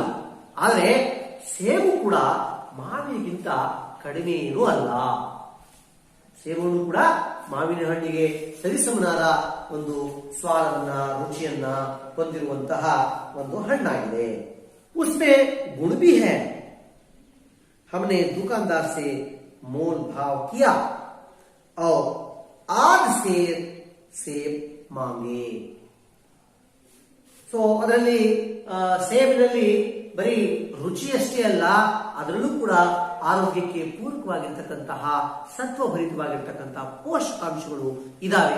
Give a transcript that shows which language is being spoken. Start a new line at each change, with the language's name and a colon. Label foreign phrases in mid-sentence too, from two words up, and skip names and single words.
Kannada: ಆದರೆ ಸೇಬು ಕೂಡ ಮಾವಿನಗಿಂತ ಕಡಿಮೆ ಏನೂ ಅಲ್ಲ. ಸೇಬುಗಳು ಕೂಡ ಮಾವಿನ ಹಣ್ಣಿಗೆ ಸರಿಸಮನಾದ ಒಂದು ಸ್ವಾದವನ್ನ, ರುಚಿಯನ್ನ ಹೊಂದಿರುವಂತಹ ಒಂದು ಹಣ್ಣಾಗಿದೆ.
Hindi: उसमे गुण भी है. हमने दुकानदार से मोल भाव किया और आध सेर सेब मांगे.
Kannada: ಸೊ ಅದರಲ್ಲಿ ಸೇಬಿನಲ್ಲಿ ಬರೀ ರುಚಿಯಷ್ಟೇ ಅಲ್ಲ, ಅದರಲ್ಲೂ ಕೂಡ ಆರೋಗ್ಯಕ್ಕೆ ಪೂರಕವಾಗಿರ್ತಕ್ಕಂತಹ ಸತ್ವಭರಿತವಾಗಿರ್ತಕ್ಕಂತಹ ಪೋಷಕಾಂಶಗಳು ಇದಾವೆ.